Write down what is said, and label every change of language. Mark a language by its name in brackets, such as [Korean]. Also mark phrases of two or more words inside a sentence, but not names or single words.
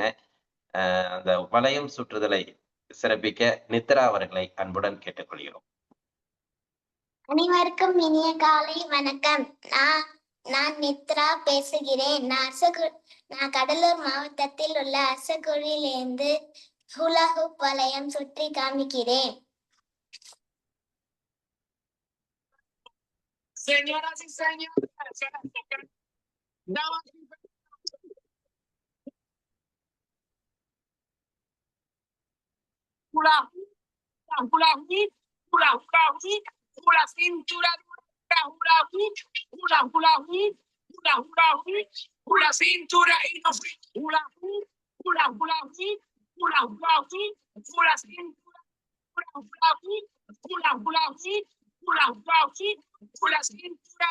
[Tamil] அந்த வளையம் சுற்றுதலை சிறப்பிக்க நித்ரா அவர்களை அன்புடன் கேட்டுக்கொள்கிறோம். அனைவருக்கும் இனிய காலை வணக்கம். நான் நித்ரா பேசுகிறேன். நான் கடலூர் மாவட்டத்தில் உள்ள அரசகுழியிலிருந்து [English] hula hoop [Tamil] வளையம் சுற்றி காமிக்கிறேன். [Spanish] Señoras y señores, damas y la cintura, la cintura y no la cintura.